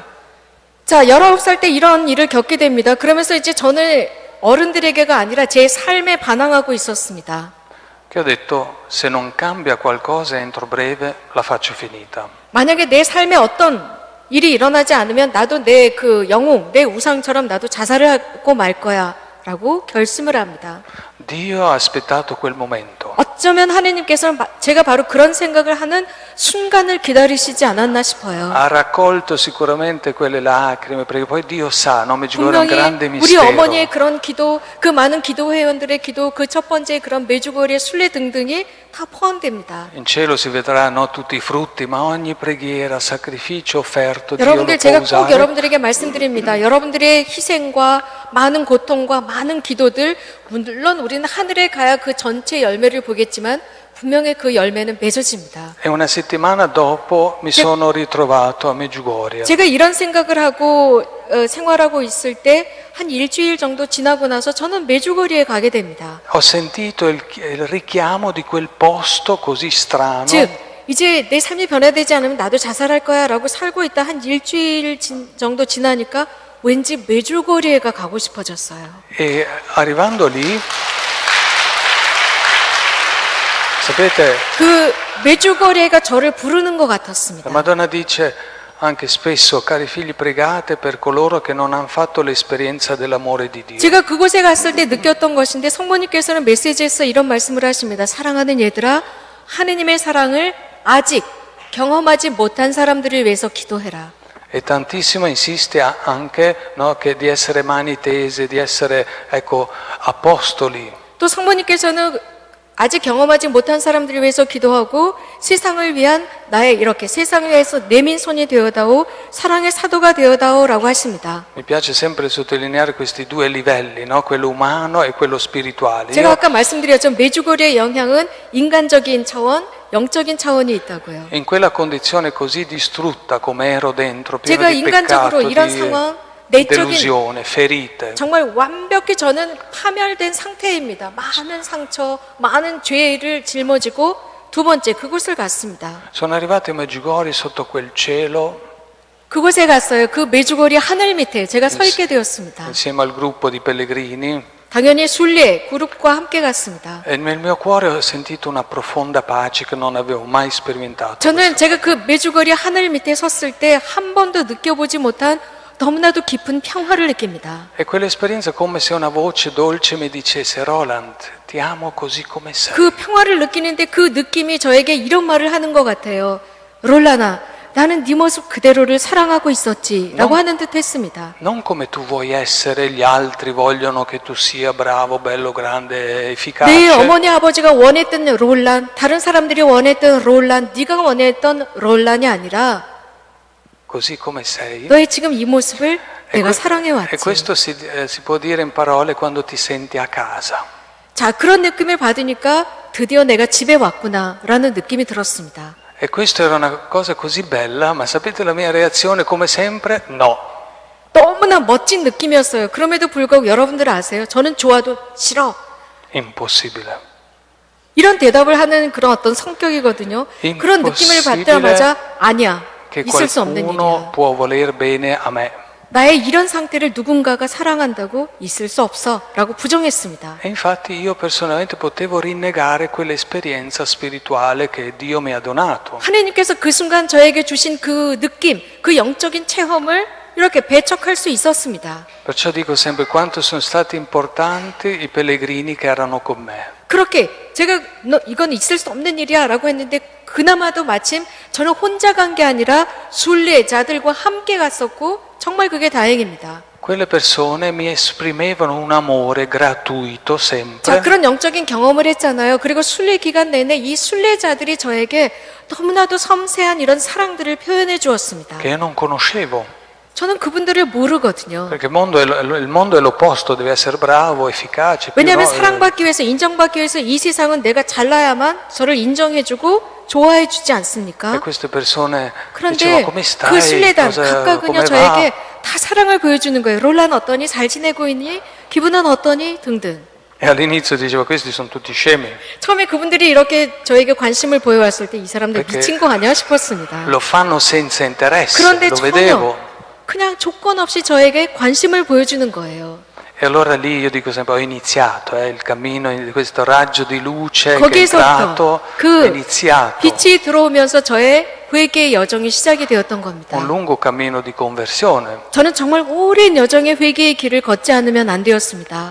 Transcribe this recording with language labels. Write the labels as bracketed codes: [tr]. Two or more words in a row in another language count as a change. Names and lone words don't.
[ko] 자, 19살 때 이런 일을 겪게 됩니다. 그러면서 이제 저는 어른들에게가 아니라 제 삶에 반항하고 있었습니다. [it] Che ho detto, se non cambia qualcosa entro breve, la faccio finita. [ko] 만약에 내 삶에 어떤 일이 일어나지 않으면 나도 내 그 영웅, 내 우상처럼 나도 자살을 하고 말 거야 라고 결심을 합니다. [it] Dio ha aspettato quel momento. [ko] 어쩌면 하나님께서는 제가 바로 그런 생각을 하는 순간을 기다리시지 않았나 싶어요. [it] Ha raccolto sicuramente quelle lacrime, perché poi Dio sa, no? Medjugorje è un [ko] 분명히 [it] grande [ko] 우리 [it] mistero. [ko] 어머니의 그런 기도, 그 많은 기도 회원들의 기도, 그 첫 번째 그런 메주고리의 순례 등등이 다 포함됩니다. [it] In cielo si vedranno tutti i frutti, ma ogni preghiera, sacrificio offerto, Dio lo [ko] 여러분들 [it] può [ko] 제가 꼭 [it] usare. [ko] 여러분들에게 말씀드립니다. 여러분들의 희생과 많은 고통과 많은 기도들, 물론 우리는 하늘에 가야 그 전체 열매를 보겠지만 분명히 그 열매는 맺어집니다. [it] E una settimana dopo mi sono ritrovato a Medjugorje. [ko] 제가 이런 생각을 하고 생활하고 있을 때 한 일주일 정도 지나고 나서 저는 메주거리에 가게 됩니다. [it] Ho sentito il richiamo di quel posto così strano. [ko] 즉 이제 내 삶이 변화되지 않으면 나도 자살할 거야 라고 살고 있다 한 일주일 정도 지나니까 왠지 메주거리에가 가고 싶어졌어요. [it] E arrivando lì, sapete, [ko] 그 메주거리에가 저를 부르는 것 같았습니다. [it] la Madonna dice anche spesso, cari figli, pregate per coloro che non hanno fatto l'esperienza dell'amore di Dio. [ko] 제가 그곳에 갔을 때 느꼈던 것인데 성모님께서는 메시지에서 이런 말씀을 하십니다. 사랑하는 얘들아, 하느님의 사랑을 아직 경험하지 못한 사람들을 위해서 기도해라. [it] E tantissimo insiste anche, no, che di essere mani tese, di essere, ecco, apostoli. [ko] 또 성모님께서는 아직 경험하지 못한 사람들을 위해서 기도하고 세상을 위한 나의 이렇게 세상을 위해서 내민 손이 되어다오 사랑의 사도가 되어다오라고 하십니다. [it] Mi piace sempre sottolineare questi due livelli, no? Quello umano e quello spirituale. [ko] 제가 아까 말씀드렸죠. 메주고리의 영향은 인간적인 차원, 영적인 차원이 있다고요. [it] In quella condizione così distrutta come ero dentro, pieno [ko] 제가 [it] di [ko] 인간적으로 [it] peccato, [ko] 이런 [it] di [ko] 상황, 내적인 [it] delusione, ferite. [ko] 정말 완벽히 저는 파멸된 상태입니다. 많은 상처, 많은 죄를 짊어지고 두 번째 그곳을 갔습니다. [it] Sono arrivato a Medjugorje sotto quel cielo [ko] 그곳에 갔어요. 그 메주고리 하늘 밑에 제가 서 있게 되었습니다. [it] insieme al gruppo di pellegrini [ko] 당연히 순례 그룹과 함께 갔습니다. [it] e nel mio cuore ho sentito una profonda pace che non avevo mai sperimentato. [ko] 저는 제가 그 메주거리 하늘 밑에 섰을 때 한 번도 느껴보지 못한 너무나도 깊은 평화를 느낍니다. [it] E quell'esperienza è come se una voce dolce mi dicesse: Roland, ti amo così come sei. [ko] 그 평화를 느끼는데 그 느낌이 저에게 이런 말을 하는 것 같아요. 롤라나, 나는 네 모습 그대로를 사랑하고 있었지 라고 하는 듯 했습니다. [it] Non come tu vuoi essere, gli altri vogliono che tu sia bravo, bello, grande, efficace. [ko] 내 어머니 아버지가 원했던 롤란, 다른 사람들이 원했던 롤란, 네가 원했던 롤란이 아니라 [it] Così come sei. [ko] 너의 지금 이 모습을 내가 [it] E [ko] 사랑해왔지. [it] questo si può dire in parole quando ti senti a casa. [ko] 자, 그런 느낌을 받으니까 드디어 내가 집에 왔구나 라는 느낌이 들었습니다. [it] E questa era una cosa così bella, ma sapete la mia reazione come sempre? No. [ko] 너무나 멋진 느낌이었어요. 그럼에도 불구하고 여러분들 아세요? 저는 좋아도 싫어. [it] Impossibile. [ko] 이런 대답을 하는 그런 어떤 성격이거든요. 그런 느낌을 받자마자 아니야. [it] Che [ko] 있을 수 없는 [it] qualcuno [ko] 일이야. [it] può voler bene a me. [ko] 나의 이런 상태를 누군가가 사랑한다고 있을 수 없어 라고 부정했습니다. [it] E infatti io personalmente potevo rinnegare quell'esperienza spirituale che Dio mi ha donato. [ko] 하나님께서 그 순간 저에게 주신 그 느낌, 그 영적인 체험을 이렇게 배척할 수 있었습니다. [it] Perciò dico sempre quanto sono stati importanti i pellegrini che erano con me. [ko] 그렇게 제가 이건 있을 수 없는 일이야 라고 했는데 그나마도 마침 저는 혼자 간 게 아니라 순례자들과 함께 갔었고 정말 그게 다행입니다. [it] Quelle persone mi esprimevano un amore gratuito sempre. [ko] 자, 그런 영적인 경험을 했잖아요. 그리고 순례 기간 내내 이 순례자들이 저에게 너무나도 섬세한 이런 사랑들을 표현해 주었습니다. [it] Che io non conoscevo. [ko] 저는 그분들을 모르거든요. [it] Perché il mondo è l'opposto, deve essere bravo, efficace. [ko] 왜냐하면 사랑받기 위해서, 인정받기 위해서 이 세상은 내가 잘나야만 저를 인정해주고 좋아해주지 않습니까? [it] E queste persone [ko] 그런데 [it] dicevano come stai? [ko] 그 순례단 각각은요 [it] come [ko] 저에게 [it] va? [ko] 다 사랑을 보여주는 거예요. 롤라는 어떠니? 잘 지내고 있니? 기분은 어떠니? 등등. [it] E all'inizio diceva questi sono tutti scemi. [ko] 처음에 그분들이 이렇게 저에게 관심을 보여왔을 때 이 사람들 미친 거 아니야 싶었습니다. [it] Lo fanno senza interesse, [ko] 그런데 [it] lo [ko] 전혀 [it] vedevo. [ko] 그냥 조건 없이 저에게 관심을 보여주는 거예요. [it] E allora lì io dico sempre ho iniziato, il cammino di questo raggio di luce che è [ko] 거기서부터 [it] entrato, è [ko] 그 [it] iniziato. [ko] 빛이 들어오면서 저의 회개의 여정이 시작이 되었던 겁니다. [it] Un lungo cammino di conversione. [ko] 저는 정말 오랜 여정의 회개의 길을 걷지 않으면 안 되었습니다.